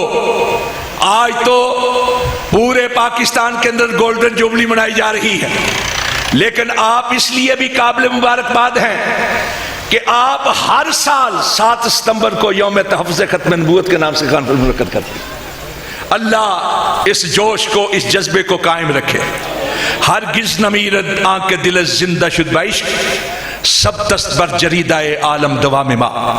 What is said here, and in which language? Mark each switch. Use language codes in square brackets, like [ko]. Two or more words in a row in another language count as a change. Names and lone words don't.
[ur] آج تو پورے پاکستان کے اندر گولڈن جوبلی منائی جا رہی ہے، لیکن آپ اس لیے بھی قابل مبارکباد ہیں کہ آپ ہر سال 7 ستمبر کو یوم تحفظ ختم نبوت کے نام سے کانفرنس منعقد کرتے ہیں۔ اللہ اس جوش کو، اس جذبے کو قائم رکھے۔ [fa] ہرگز نمیرد آنکھ کے دل زندہ شد بعشق، سب دست بر جریدہ عالم دوام ما۔